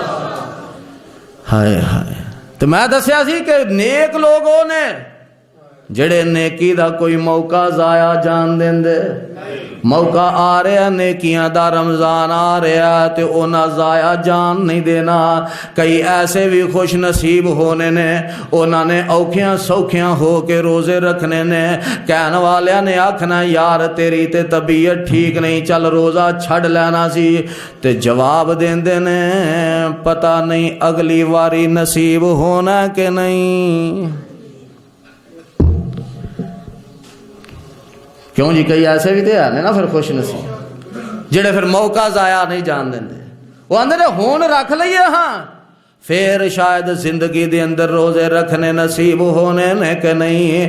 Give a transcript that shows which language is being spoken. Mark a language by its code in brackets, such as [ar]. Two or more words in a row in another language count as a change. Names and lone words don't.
[pa] ہائے ہائے، تو میں دسیا سی کہ نیک لوگوں نے جڑے نیکی دا کوئی موقع ضائع جان دیں دے، موقع آ رہا نیکیاں دا، رمضان آ رہا تے اونا ضائع جان نہیں دینا۔ کئی ایسے بھی خوش نصیب ہونے نے، اونا نے اوکھیاں سوکھیاں ہو کے روزے رکھنے نے، کہن والیاں نے آکھنا یار تیری تے طبیعت ٹھیک نہیں، چل روزہ چھڑ لینا سی، تے جواب دیں دے نے پتہ نہیں اگلی واری نصیب ہونا کہ نہیں۔ کیوں جی، کئی ایسے بھی تو ہے نا پھر خوش نصیب جڑے پھر موقع ضائع نہیں جان دیں دے، وہ آندے نے ہون رکھ لئیے ہاں، پھر شاید زندگی دے اندر روزے رکھنے نصیب ہونے نے کہ نہیں۔